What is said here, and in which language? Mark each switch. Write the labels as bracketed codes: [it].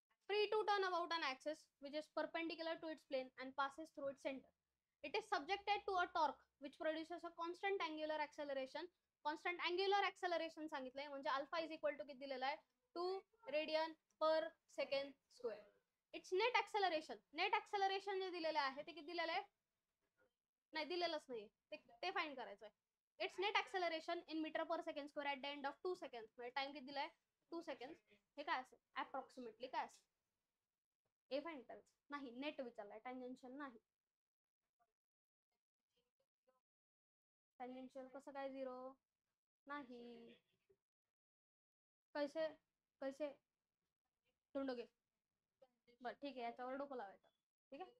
[en] Free to turn about an axis which is perpendicular to its plane and passes through its center. It is subjected to a torque which produces a constant angular acceleration. Constant angular acceleration [mr] सांगितलंय म्हणजे alpha [en] is equal to [mr] किती दिलेला आहे? [en] 2 radian per second square. It's net acceleration. [mr] Net acceleration जे दिलेलं आहे ते किती दिलेलं आहे? नाही दिलेलंच नाही. ते फाइंड करायचं आहे. [en] It's net acceleration in metre per second square at the end of 2 seconds. [mr] म्हणजे टाइम किती दिलाय? 2 सेकंड्स. हे काय असेल? अप्रॉक्सिमेटली काय असेल? ए फाइंड करायचं नाही. नेट विचारलाय, टँजेन्शियल नाही. टँजेन्शियल कसं काय 0 नाही? [hi] कैसे कैसे धुंडोगे? [mr] बर ठीक आहे. याच्यावर डोकं लावायचं. ठीक आहे.